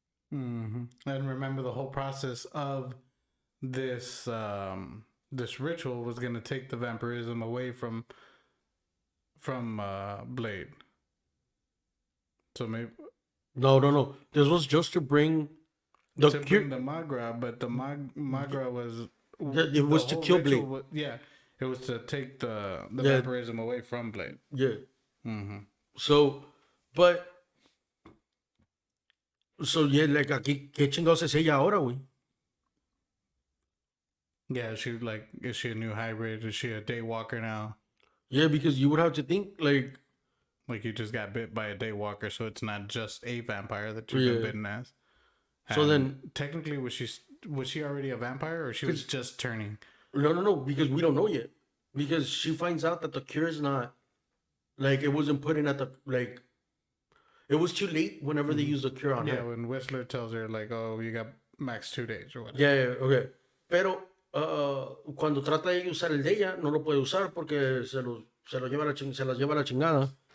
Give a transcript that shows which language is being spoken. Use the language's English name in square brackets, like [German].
[English] And remember, the whole process of this this ritual was going to take the vampirism away from Blade. So maybe No. This was just to bring the bring the Magra, but the Magra was it was to kill Blade. It was to take the vampirism away from Blade. Yeah. So, but yeah, like [Spanish] aquí, ¿qué chingados es ella ahora, güey? [English] Yeah, is she a new hybrid? Is she a daywalker now? Yeah, because you would have to think like you just got bit by a daywalker, so it's not just a vampire that you've been bitten as. So then technically, was she already a vampire, or she was just turning? No, because we don't know yet. Because she finds out that the cure is not like it wasn't put in at the like it was too late whenever they used the cure on her. Yeah, when Whistler tells her like, "Oh, you got max 2 days" or whatever. Yeah, okay. [Spanish] Pero cuando trata de usar el de ella, no lo puede usar porque se las lleva a la chingada.